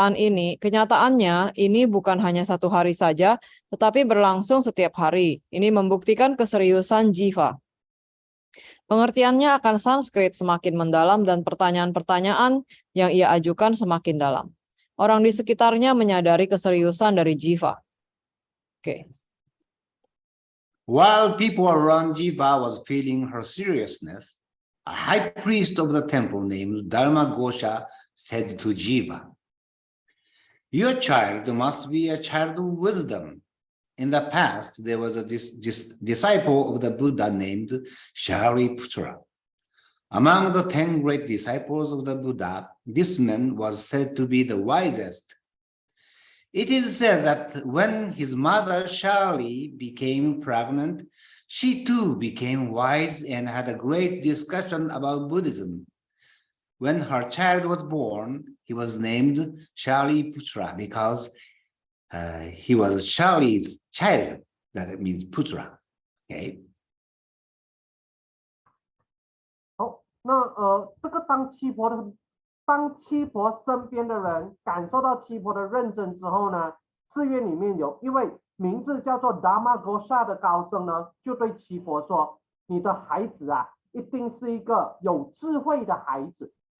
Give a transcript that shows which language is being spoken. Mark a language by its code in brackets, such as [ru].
[id] Kenyataannya ini bukan hanya satu hari saja, tetapi berlangsung setiap hari. Ini membuktikan keseriusan Jiva. Pengertiannya akan Sanskrit semakin mendalam dan pertanyaan-pertanyaan yang ia ajukan semakin dalam. Orang di sekitarnya menyadari keseriusan dari Jiva. Oke. [en] While people around Jiva was feeling her seriousness, a high priest of the temple named Dharma Gosha said to Jiva, "Your child must be a child of wisdom. In the past, there was a disciple of the Buddha named Shariputra. Among the 10 great disciples of the Buddha, this man was said to be the wisest. It is said that when his mother Shali became pregnant, she too became wise and had a great discussion about Buddhism. when her child was born, he was named Shaliputra because he was Shali's child. That means Putra. Okay. [zh] 好，那这个当七婆身边的人感受到七婆的认真之后呢，寺院里面有一位名字叫做 Dharma Gosha 的高僧呢，就对七婆说：“你的孩子啊，一定是一个有智慧的孩子。”